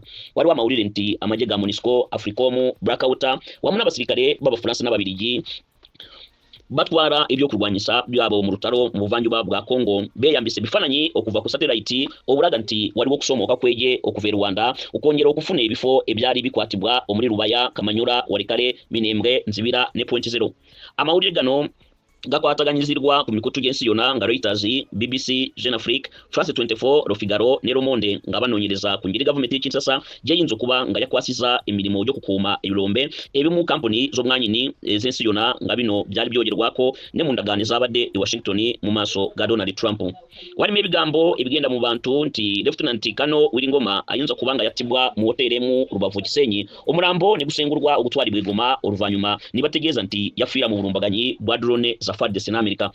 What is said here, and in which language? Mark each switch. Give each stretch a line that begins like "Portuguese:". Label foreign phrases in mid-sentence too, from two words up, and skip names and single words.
Ganda: Waliwo amawulire nti amagye ga MONUSCO, Africom, Blackwater wamu n'abasirikare b'Abafaransa n'Ababirigi batwara ebyokulwanyisa byabo mu lutalo mu buvanjuba bwa Congo beyambise bifananyi okuva ku satellite obulaga nti waliwo okusoomoka kweje okuva Rwanda okongera okufuna ebifo ebyali bikwatibwa omuli Rubaya, Kamanyura, Walikale, Minembwe, Nzibira ne Point Zero. Amawulire gano gakwataganyizirwa ku mikutu gy'ensi yonna nga Reuters, BBC, Jeune Afrique, France 24, Le Figaro ne Le Monde nga banoonyereza ku ngeri gavumenti y'Kinshasa gyeyinza okuba nga yakwasiza emirimu gy'okukuuma ebirombe ebimu kampuni z'obwanyini ez'ensi yonna nga bino byali byogerwako ne mu ndagaano ezabadde e Washington mu maaso ga Donald Trump. Walimu ebigambo ebigenda mu bantu nti Lieutenant Kano Wiringoma ayinza kuba nga yattibwa mu hoteri mu Rubavu Kisenyi omulambo ne gusengulwa ogutwalibwa e Goma oluvannyuma ne bategeeza nti yafiira mu bulumbaganyi bwa drone za FARDC na Amerika.